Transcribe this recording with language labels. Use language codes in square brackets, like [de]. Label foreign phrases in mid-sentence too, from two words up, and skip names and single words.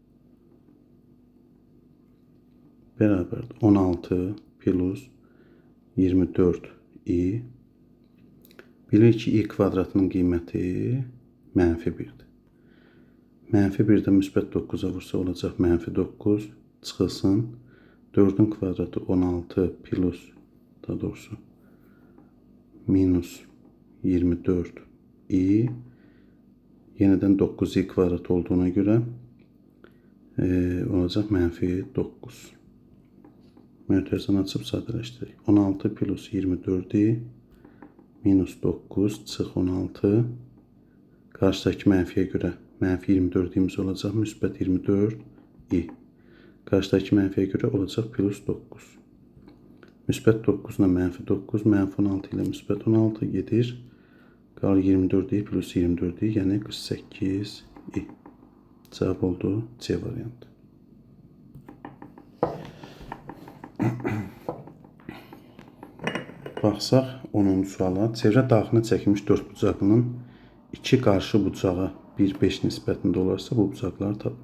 [az] Bərabərdir 16 plus 24i. Bilirik ki, i kvadratının qiyməti mənfi 1'dir. Mənfi 1'də müsbət 9'a vursa olacaq mənfi 9. Çıxılsın 4'ün kvadratı 16 plus, daha doğrusu minus 24i. Yeniden 9i kvadrat olduğuna görə olacaq mənfi 9. Mötərizəni açıb sadələşdirək. 16 plus 24i minus 9 çıx 16. Qarşıdakı mənfiyə görə mənfi 24i'miz olacaq. Müsbət 24i. Qarşıdakı mənfiyə görə olacaq plus 9. Müsbət 9 ilə mənfi 9, mənfi 16 ilə müsbət 16 gedir. Qalır 24i plus 24i, yəni 48i. Cavab oldu C variantı. Baxsaq 10-cu suala. Çevrə daxilində çəkilmiş 4 bucaqlının 2 qarşı bucağa 1-5 nisbətində olarsa bu bucaqları tapın.